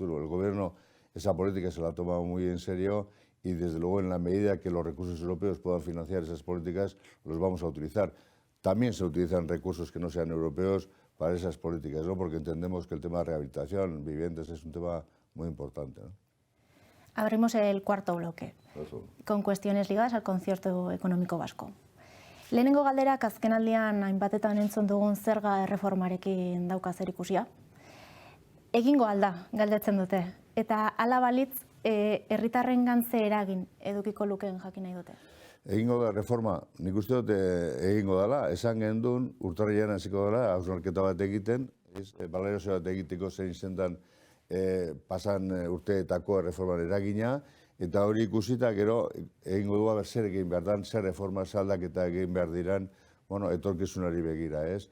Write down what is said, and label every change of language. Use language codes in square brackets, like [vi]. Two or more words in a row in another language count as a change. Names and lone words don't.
[es] El Gobierno esa política se la ha tomado muy en serio y desde luego en la medida que los recursos europeos puedan financiar esas políticas, los vamos a utilizar. También se utilizan recursos que no sean europeos para esas políticas, ¿no? Porque entendemos que el tema de rehabilitación, viviendas, es un tema muy importante, ¿no? Abrimos el cuarto bloque, con cuestiones ligadas al concierto económico vasco. [eu] Lehenengo galderak azkenaldian hainbatetan entzun dugun zerga erreformarekin dauka zerikusia. Egingo alda, galdetzen dute, eta hala balitz, herritarrengan ze eragin edukiko lukeen jakin nahi dute. Egingo da reforma, nik uste dut egingo dela, esan gendun urtarrilean hasiko dela, hausnarketa bat egiten, balorazio bat egiteko zein zendan pasan urteetako erreforman eragina, eta hori ikusita gero egingo du zer egin behar dan, zer reforma aldaketa egin behar diran, bueno, etorkizunari begira, ez?